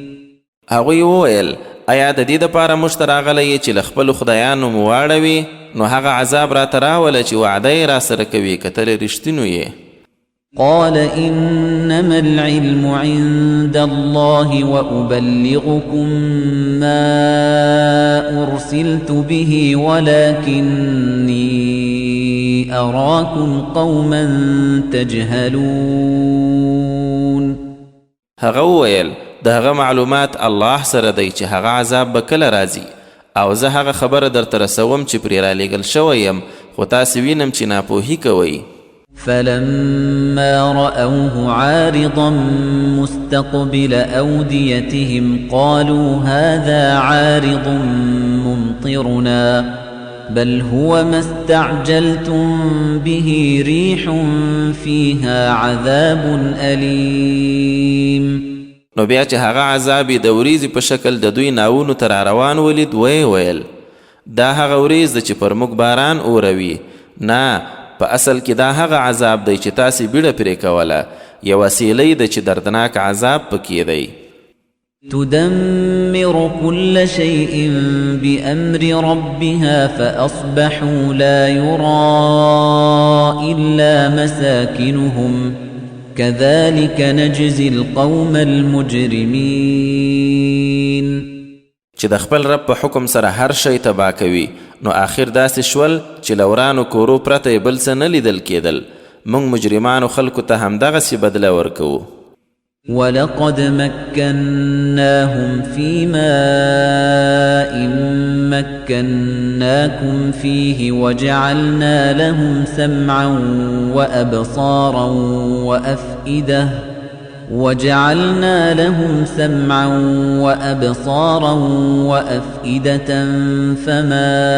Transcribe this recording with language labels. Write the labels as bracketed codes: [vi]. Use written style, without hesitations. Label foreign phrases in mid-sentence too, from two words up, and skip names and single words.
[ps] هغوی وویل آیا د دې دپاره موږ ته راغلی چې له خپلو خدایانو مو واړوي، نو هغه عذاب راته راوله چې وعده یې راسره کوي که ته رښتینو یې. [ar] قال إنما العلم عند الله وأبلغكم ما أرسلت به ولكني أراكم قوما تجهلون. [ps] هغه وویل د هغه معلومات الله سره دی چې هغه عذاب به کله راځي او زه هغه خبره درته رسوم چې پرې رالیږل شوی یم، خو تاسې وینم چې ناپوهي کوئ. [ar] فلما رأوه عارضا مستقبل أوديتهم قالوا هذا عارض ممطرنا بل هو ما استعجلتم به ريح فيها عذاب أليم. [ps] نو بیا چې هغه عذاب د وریځې په شکل د دوی ناونو ته راروان ولید ویل دا هغه ورځ ده چې پر موږ باران اوروي. نه، په اصل کې دا هغه عذاب دی چې تاسې بیړه پرې کوله. یوه سیلۍ ده چې دردناک عذاب پکې دی. [ar] تدمر كل شيء بأمر ربها فأصبحوا لا يرى إلا مساكنهم كذلك نجزي القوم المجرمين. [ps] چې د خپل رب په حکم سره هر شی تباه کوي، نو آخر داسې شول چې لورانو کورو پرته بل څه نه لیدل کېدل. موږ مجرمانو خلکو ته همدغسې بدله ورکوو. [ar] ولقد مكناهم في ماء مكناكم فيه وجعلنا لهم سمعا وأبصارا وأفئدة فما